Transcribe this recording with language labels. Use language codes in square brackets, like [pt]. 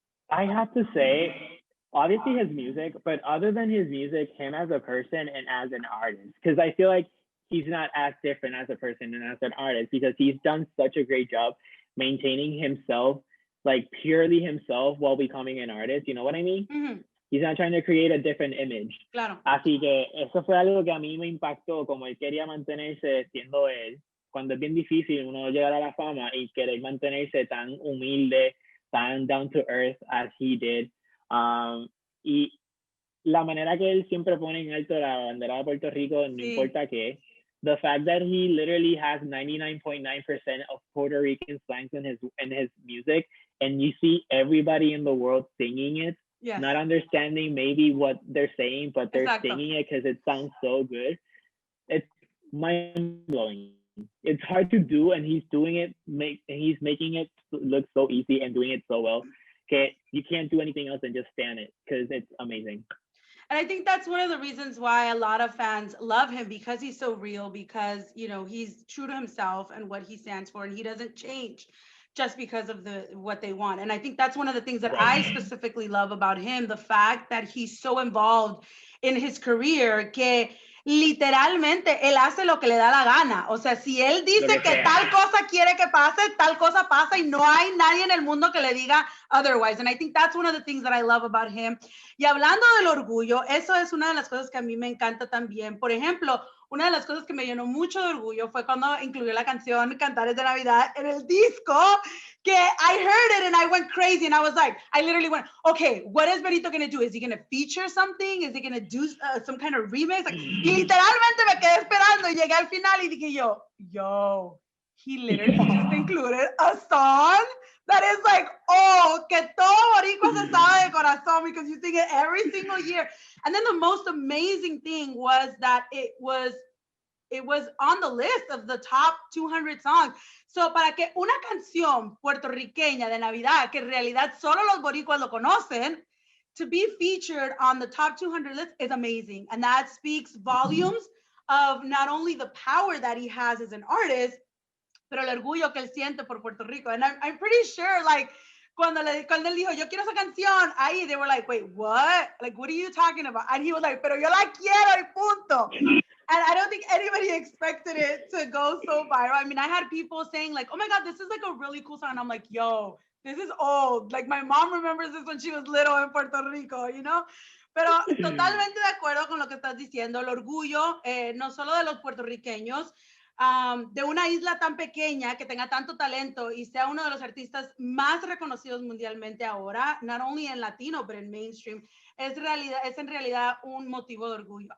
[en] I have to say, obviously his music, but other than his music, him as a person and as an artist, because I feel like he's not as different as a person and as an artist, because he's done such a great job maintaining himself, like purely himself, while becoming an artist. You know what I mean? Mm-hmm. He's not trying to create a different image. [es] Claro. Así que eso fue algo que a mí me impactó, como él quería mantenerse siendo él, cuando es bien difícil uno llegar a la fama y querer mantenerse tan humilde, tan [en] down to earth as he did. [es] Y la manera que él siempre pone en alto la bandera de Puerto Rico, no importa qué. [en] The fact that he literally has 99.9% of Puerto Rican slangs in his music, and you see everybody in the world singing it, not understanding maybe what they're saying, but they're singing it because it sounds so good. It's mind-blowing. It's hard to do, and he's doing it. He's making it look so easy and doing it so well. Okay, you can't do anything else than just stand it, because it's amazing. And I think that's one of the reasons why a lot of fans love him, because he's so real, because, you know, he's true to himself and what he stands for, and he doesn't change just because of what they want. And I think that's one of the things that I specifically love about him, the fact that he's so involved in his career [es] que literalmente él hace lo que le da la gana. O sea, si él dice que tal cosa quiere que pase, tal cosa pasa, y no hay nadie en el mundo que le diga [en] otherwise. And I think that's one of the things that I love about him. [es] Y hablando del orgullo, eso es una de las cosas que a mí me encanta también. Por ejemplo, una de las cosas que me llenó mucho de orgullo fue cuando incluyó la canción Cantares de Navidad en el disco, que [en] I heard it and I went crazy, and I was like, I literally went, okay, what is Benito going to do? Is he going to feature something? Is he going to do some kind of remix? [es] Like, y literalmente me quedé esperando y llegué al final y dije yo, [en] he literally just included a song that is like, oh, [es] que todo boricua se sabe de corazón, [en] because you sing it every single year. And then the most amazing thing was that it was on the list of the top 200 songs. [es] So para que una canción puertorriqueña de Navidad, que en realidad solo los boricuas lo conocen, [en] to be featured on the top 200 list is amazing. And that speaks volumes of not only the power that he has as an artist, [es] pero el orgullo que él siente por Puerto Rico. [en] And I'm pretty sure, like, [es] cuando él dijo, yo quiero esa canción, ahí, [en] they were like, wait, what? Like, what are you talking about? And he was like, [es] pero yo la quiero y punto. [en] And I don't think anybody expected it to go so viral. I mean, I had people saying like, oh my God, this is like a really cool song. And I'm like, yo, this is old. Like, my mom remembers this when she was little in Puerto Rico, you know? [es] Pero totalmente de acuerdo con lo que estás diciendo, el orgullo, no solo de los puertorriqueños, de una isla tan pequeña que tenga tanto talento y sea uno de los artistas más reconocidos mundialmente ahora, [en] not only [es] en latino, [en] but [es] en mainstream, es en realidad un motivo de orgullo.